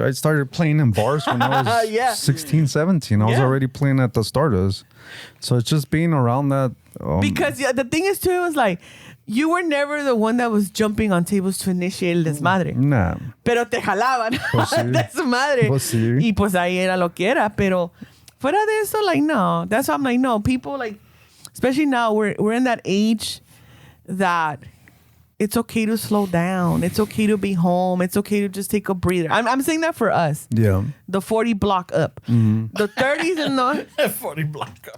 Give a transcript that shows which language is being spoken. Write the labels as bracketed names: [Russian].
[English] I started playing in bars when I was 16, 17. I was already playing at the Stardust. So it's just being around that. Because the thing is, too, it was like, you were never the one that was jumping on tables to initiate [Spanish] el desmadre. [English] Nah. [Spanish] Pero te jalaban Pues sí. desmadre. Pues sí. Y pues ahí era lo que era. Pero fuera de eso, [English] like, [Spanish] no. [English] That's why I'm like, no. People, like, especially now, we're in that age that it's okay to slow down. It's okay to be home. It's okay to just take a breather. I'm saying that for us. Yeah. The 40 block up. The 30s and the 40 block up.